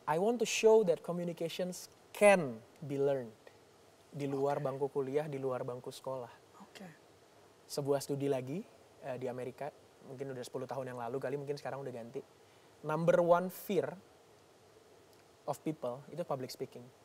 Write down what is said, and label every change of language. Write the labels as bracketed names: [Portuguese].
[English] I want to show that communications can be learned. [Indonesian] Di luar bangku kuliah, di luar bangku sekolah. Oke. Sebuah studi lagi di Amerika, mungkin udah 10 tahun yang lalu kali, mungkin sekarang udah ganti. [English] Number 1 fear of people [Indonesian] itu public speaking.